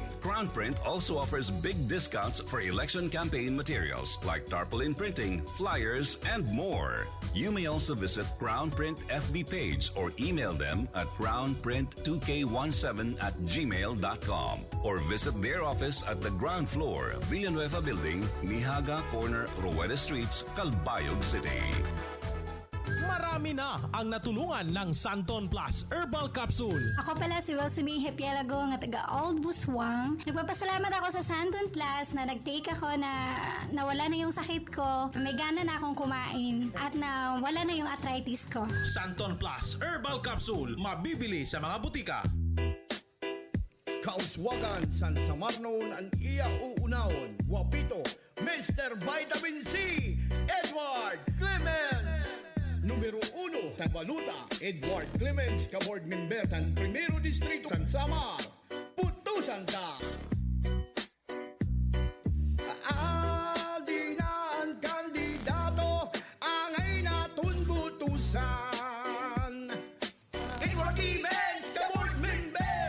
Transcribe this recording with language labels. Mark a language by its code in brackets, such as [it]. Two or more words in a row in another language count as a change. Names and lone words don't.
[en] Crown Print also offers big discounts for election campaign materials like tarpaulin printing, flyers, and more. You may also visit Crown Print FB page or email them at crownprint2k17@gmail.com or visit their office at the ground floor, Villanueva Building, Nihaga Corner, Rueda Streets, Calbayog City. [tl] Marami Marami na ang natulungan ng Santon Plus Herbal Capsule. Ako pala si Wilsimi Hepielago [hil] nga taga [tl] Old Buswang. Nagpapasalamat ako sa Santon Plus na nag-take ako na nawala na yung sakit ko. May gana na akong kumain at nawala na yung arthritis ko. Santon Plus Herbal Capsule. Mabibili sa mga butika. [war] Kauswagan San Samarnon ang iya uunahon. Wapito, Mr. Vitamin C, Edward Clemens. Numero 1 sa baluta, Edward Clemens, ka-board member ng Primero Distrito San Samar. Putusan ka! Adi na ang kandidato, angay natun butusan. Edward Clemens, ka-board member.